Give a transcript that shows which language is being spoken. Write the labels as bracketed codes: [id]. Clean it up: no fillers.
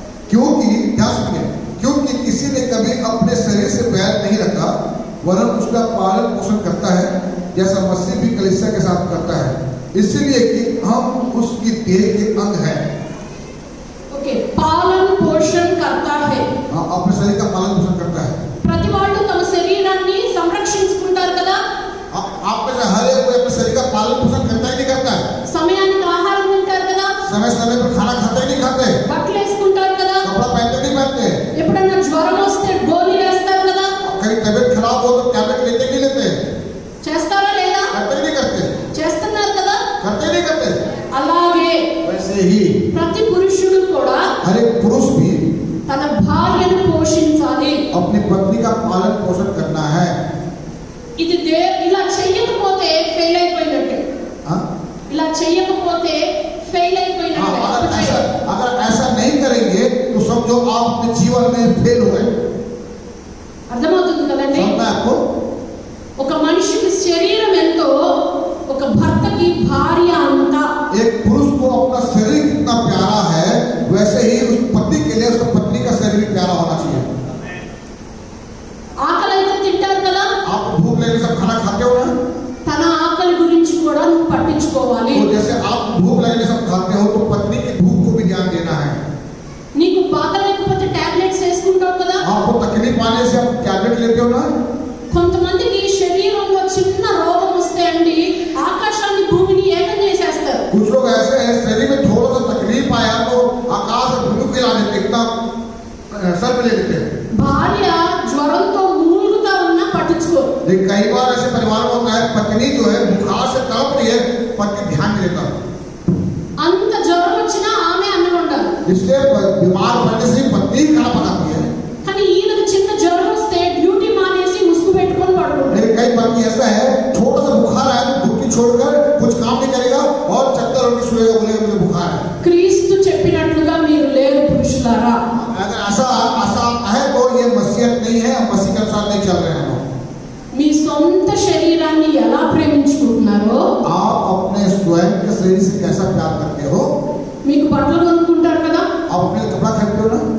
[hi] क्योंकि क्या सुनिए, क्योंकि किसी ने कभी अपने शरीर से बैर नहीं रखा, वरन उसका पालन पोषण करता है, जैसा मसीह भी कलीसिया के साथ करता है, इसलिए कि हम उसकी देह के अंग हैं। ओके, पालन पोषण करता है, अपने शरीर का पालन पोषण करता है। [te] ప్రతి వాళ్ళు తమ శరీరాన్ని సంరక్షించుకుంటారు కదా. [hi] आप में से हर एक कोई अपने शरीर का पालन पोषण करता ही नहीं करता है। [te] సమయానికి ఆహారం తింటారు కదా, [hi] समय समय पर खाना खाते ही नहीं खाते, [te] బట్టలు వేసుకుంటారు కదా, [hi] कपड़ा पहनते नहीं पहनते, [te] ఎప్పుడన్నా జ్వరం వస్తే గోళీ వేస్తారు కదా. [hi] कहीं तबीयत खराब हो तो टैबलेट लेते नहीं लेते, [te] చేస్తారా లేదా? [hi] करते नहीं करते, [te] చేస్తున్నారు కదా. [hi] करते नहीं करते। [te] అలాగే [hi] वैसे ही [te] ప్రతి పురుషుడు కూడా [hi] हर एक पुरुष भी [te] తన భార్యను పోషించాలి. [hi] अपनी पत्नी का पालन पोषण करना है। [te] ఇది ఇలా చేయకపోతే ఫెయిల్ అయిపోయినట్టే. [hi] हाँ? [te] ఇలా చేయకపోతే ఫెయిల్ అయిపోయినట్టే. [hi] अगर ऐसा नहीं करेंगे तो समझो आप अपने जीवन में फेल हो गए। [te] అర్థమవుతుంది కదండి? [hi] समझना है आपको? [te] ఒక మనిషికి శరీరం ఎంతో ఒక భర్తకి భార్య అంతా. [hi] एक पुरुष को अपना शरीर कितना प्यारा है, वैसे ही उस पत्नी के लिए उसका पत्नी का शरीर भी प्यारा होना चाहिए। [te] ఆకలి అయితే తింటారు కదా. [hi] आप भूख लगने से खाना खाते हो ना, [te] తన ఆకలి గురించి కూడా నువ్వు పట్టించుకోవాలి. [hi] तो जैसे आप भूख लगने से खाते हो तो पत्नी की भूख को भी ध्यान देना है। [te] నీకు బాధ లేకపోతే టాబ్లెట్స్ వేసుకుంటావు కదా. [hi] आपको तकलीफ आने से आप टैबलेट लेते हो ना। [te] కొంతమందికి శరీరంలో చిన్న రోగం వస్తే అండి ఆకాశాన్ని భూమిని ఏకం చేసేస్తారు. [hi] कुछ लोग ऐसे हैं शरीर में थोड़ा सा तकलीफ आया तो आकाश और भूमि को हिला देते, एकदम सर पे ले लेते हैं। [te] భార్య జ్వరంతో మూలుగుతా ఉన్నా పట్టించుకోరు. [hi] लेकिन कई बार ऐसे परिवार में होता है, पत्नी जो है बुखार से तड़प रही है, पति ध्यान नहीं देता, [te] అంత జ్వరం వచ్చినా ఆమె అన్నం ఉండాలి. [hi] इसलिए बीमार पड़ने से पत्नी खाना पकाती है। [te] కానీ ఈయనకు చిన్న జ్వరం వస్తే డ్యూటీ మానేసి ముసుగు పెట్టుకొని పడుకుంటాడు. [hi] लेकिन कई पत्नी ऐसा है, थोड़ा सा बुखार आया तो ड्यूटी छोड़कर कुछ काम नहीं करेगा और चक्कर होकर सोएगा, बोलेगा मुझे बुखार है। [te] క్రీస్తు చెప్పినట్లుగా మీరు లేరు పురుషులారా. [hi] अगर ऐसा है तो ये मसीहत नहीं है, मसीह के अनुसार नहीं चल रहे हैं। [te] మీ సొంత శరీరాన్ని ఎలా ప్రేమించుకుంటున్నారో, [hi] आप अपने स्वयं के शरीर से कैसा प्यार करते हो। [te] మీకు బట్టలు కొనుక్కుంటారు కదా, [hi] आप अपने कपड़ा खरीदते हो ना,